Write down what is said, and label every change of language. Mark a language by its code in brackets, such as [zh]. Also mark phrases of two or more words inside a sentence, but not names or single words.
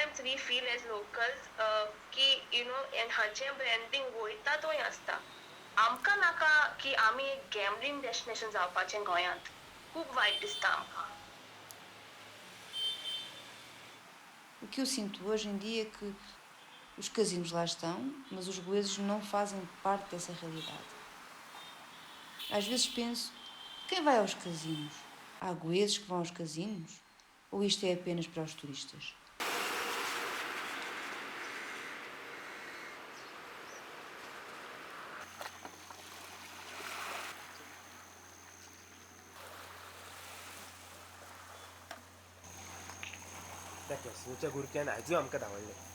[en] we feel as locals [kok] की [en] you know [kok] हाचें ब्रँडींग वयता थंय आसता. आमकां नाका की आमी एक [en] gambling destination [kok] जावपाचें गोंयांत. खूब वायट दिसता आमकां. [pt] O que eu sinto hoje em dia é que os casinos lá estão, mas os goeses não fazem parte dessa realidade. Às vezes penso, quem vai aos casinos? Há goeses que vão aos casinos? Ou isto é apenas para os turistas? [kok] त्या कॅसिनोच्या गुरक्यान आजूय आमकां धांवडले.